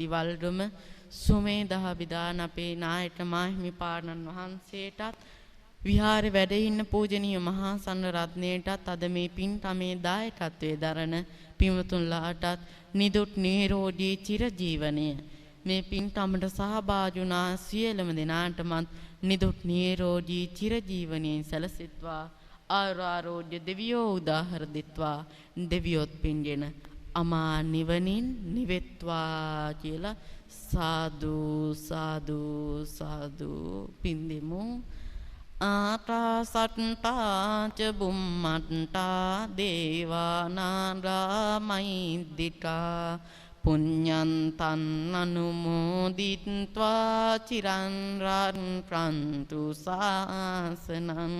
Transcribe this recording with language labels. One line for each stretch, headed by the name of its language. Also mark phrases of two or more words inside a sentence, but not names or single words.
Sinhala: වල්ගම සුමේදහ විදාන අපේ නායක මාහිමිපාණන් වහන්සේටත් විහාරේ වැඩ ඉන්න පූජනීය මහා සංඝ රත්නයටත් අද මේ පින්කමේ දායකත්වයේ දරන පින්වතුන්ලාටත් නිදුක් නිරෝගී චිරජීවනය මේ පින්කමට සහභාගී වුණා සියලුම දෙනාටමත් නිදුක් නිරෝගී චිරජීවනයෙන් සැලසෙත්වා. ආරෝග්‍ය දෙවියෝ උදාහර දෙත්වා. දෙවියොත් පින්ගෙන අමා නිවනින් නිවෙත්වා කියලා සාදු සාදු සාදු පින් දෙමු.
Pali: ආකාසට්ටා ච බුම්මට්ටා දේවානාගා මහිද්దికා පුඤ්ඤන්තං අනුමෝදිත්වා චිරන් රක්ඛන්තු ශාසනං.